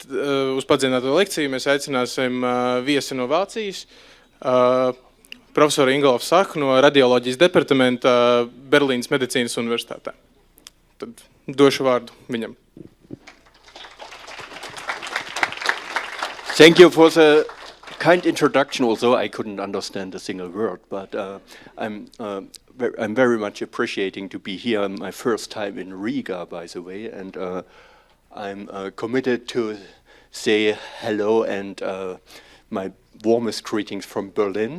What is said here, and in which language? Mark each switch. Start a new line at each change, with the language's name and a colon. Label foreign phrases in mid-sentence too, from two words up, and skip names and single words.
Latvian: uz padziļināto lekciju mēs aicināsim viesi no Vācijas, profesoru Ingolf no radioloģijas departamenta Berlīnas medicīnas universitātē. Tad došu vārdu viņam.
English: Thank you for the kind introduction, although I couldn't understand a single word, but I'm very much appreciating to be here. My first time in Riga, by the way, and I'm committed to say hello and my warmest greetings from Berlin.